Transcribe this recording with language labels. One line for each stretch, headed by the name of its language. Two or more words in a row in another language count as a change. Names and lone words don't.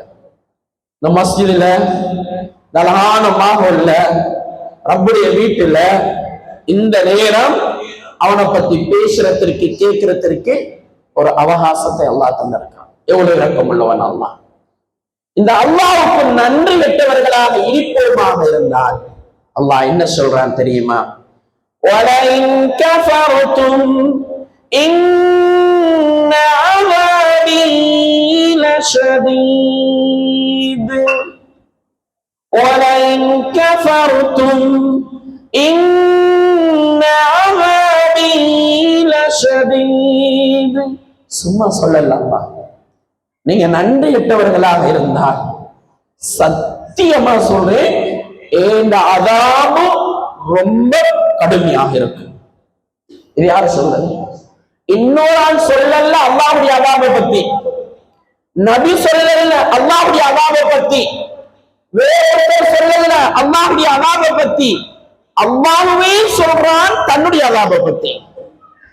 Tamil: இந்த மஸ்ஜிதுல அழகான மாஹோல்ல ரப்புடைய வீட்டுல இந்த நேரம் அவனை பத்தி பேசுறதற்கு கேட்கிறதற்கு ஒரு அவகாசத்தை அல்லாஹ் தந்திருக்கான். எவ்வளவு இரக்கம் உள்ளவன் அல்லாஹ். இந்த அல்லாஹ்வுக்கு நன்றி கெட்டவர்களாக இருப்போமாக இருந்தால் அல்லாஹ் என்ன சொல்றான் தெரியுமா?
Arabic: وَلَئِن كَفَرْتُمْ إِنَّ عَذَابِي لَشَدِيدٌ وَلَئِن كَفَرْتُمْ إِنَّ عَذَابِي لَشَدِيدٌ.
Tamil: சும்மா சொல்லலாமா? நீங்க நன்றி கெட்டவர்களாக இருந்தால் சத்தியமா சொல்றேன், இந்த அதாபு ரொம்ப கடுமையாக இருக்கு. இது யாரு சொல்றது? இன்னொரு ஆள் சொல்லல அல்லாஹ்வுடைய அதாபை பத்தி, நபி சொல்லல அல்லாஹ்வுடைய அதாபை பத்தி, வேறொருத்தர் சொல்லல அல்லாஹ்வுடைய அதாபை பத்தி, அல்லாஹ்வே சொல்றான் தன்னுடைய அதாபை பத்தி.